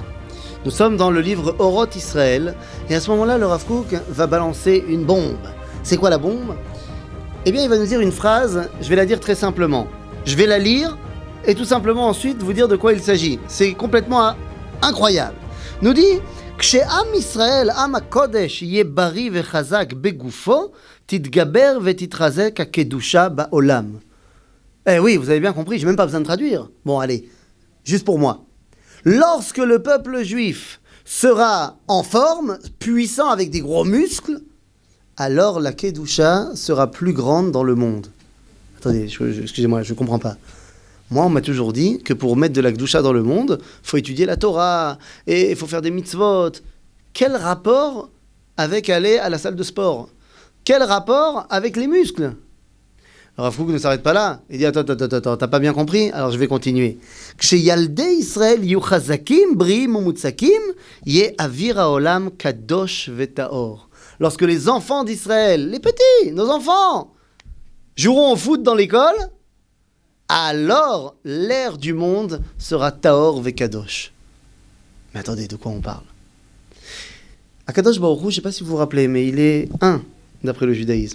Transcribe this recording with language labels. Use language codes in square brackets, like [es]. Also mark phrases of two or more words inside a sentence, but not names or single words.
[fr] Nous sommes dans le livre Oroth Israël et à ce moment-là, le Rav Kook va balancer une bombe. C'est quoi la bombe ? Eh bien, il va nous dire une phrase, je vais la dire très simplement. Je vais la lire et tout simplement ensuite vous dire de quoi il s'agit. C'est complètement incroyable. Nous dit [he] כשעם ישראל עם הקודש יהיה בריא וחזק בגופו תתגבר ותתחזק הקדושה בעולם. [fr] Eh oui, vous avez bien compris, j'ai même pas besoin de traduire. Bon, allez, juste pour moi. Lorsque le peuple juif sera en forme, puissant avec des gros muscles, alors la kedusha sera plus grande dans le monde. Attendez, excusez-moi, je comprends pas. Moi, on m'a toujours dit que pour mettre de la kedusha dans le monde, il faut étudier la Torah, et il faut faire des mitzvot. Quel rapport avec aller à la salle de sport ? Quel rapport avec les muscles ? Alors, Rav Kook ne s'arrête pas là. Il dit, attends, t'as pas bien compris ? Alors, je vais continuer. [he] כשילדי ישראל יהיו חזקים בריאים ומוצקים יהיה אויר העולם קדוש וטהור. [fr] Lorsque les enfants d'Israël, les petits, nos enfants, joueront au foot dans l'école, alors l'air du monde sera [he] טהור וקדוש. [fr] Mais attendez, de quoi on parle ? [he] הקדוש ברוך הוא, [fr] je ne sais pas si vous vous rappelez, mais il est un, d'après le judaïsme.